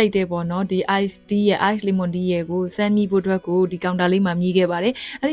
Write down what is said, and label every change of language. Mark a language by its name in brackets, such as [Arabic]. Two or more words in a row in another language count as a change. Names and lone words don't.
[Burmese] က်တယ်ပေါ့နော်ဒီ [English] ice tea [Burmese] ရဲ့ [English] ice lemon tea [Burmese] ရဲ့ကိုစမ်းမိဖို့အတွက်ကိုဒီကောင်တာလေးမှာမြည်ခဲ့ပါတယ်အဲ့ဒီ